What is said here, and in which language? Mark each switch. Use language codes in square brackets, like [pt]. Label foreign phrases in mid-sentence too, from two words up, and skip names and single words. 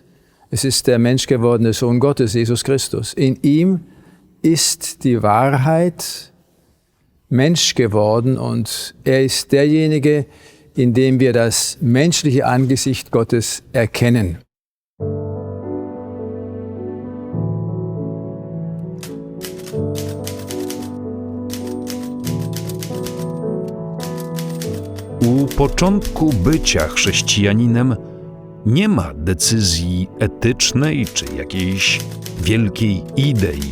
[de] Es ist der menschgewordene Sohn Gottes, Jesus Christus. In ihm ist die Wahrheit Mensch geworden und er ist derjenige, in dem wir das menschliche Angesicht Gottes erkennen. [pl] U początku bycia chrześcijaninem nie ma decyzji etycznej czy jakiejś wielkiej idei.